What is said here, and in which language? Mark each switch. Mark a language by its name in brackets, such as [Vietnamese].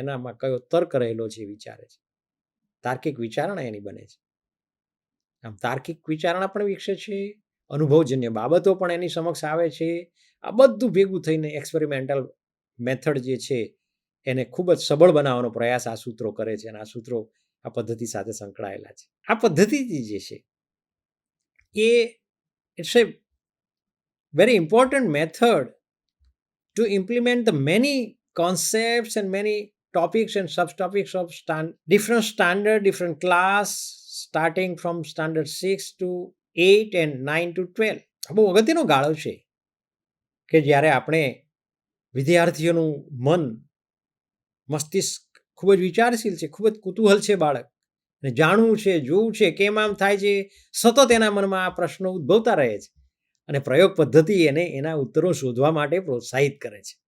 [Gujarati] એનામાં કયો તર્ક રહેલો છે એ વિચારે છે. તાર્કિક વિચારણા એની બને છે. આમ તાર્કિક વિચારણા પણ વિકસે છે, અનુભવજન્ય બાબતો પણ એની સમક્ષ આવે છે. આ બધું ભેગું થઈને એક્સપેરિમેન્ટલ મેથડ જે છે એને ખૂબ જ સબળ બનાવવાનો પ્રયાસ આ સૂત્રો કરે છે, અને આ સૂત્રો આ પદ્ધતિ સાથે સંકળાયેલા છે. આ પદ્ધતિ જે છે એ [English] It's a very important method to implement the many concepts and many topics and subtopics of different standard, different class, starting from standard 6 to 8 and 9 to 12. [Gujarati] બહુ અગત્યનો ગાળો છે કે જ્યારે આપણે વિદ્યાર્થીઓનું મન, મસ્તિષ્ક ખૂબ જ વિચારશીલ છે, ખૂબ જ કુતૂહલ છે બાળક, અને જાણવું છે, જોવું છે, કેમ આમ થાય છે, સતત એના મનમાં આ પ્રશ્નો ઉદ્ભવતા રહે છે, અને પ્રયોગ પદ્ધતિ એને એના ઉત્તરો શોધવા માટે પ્રોત્સાહિત કરે છે.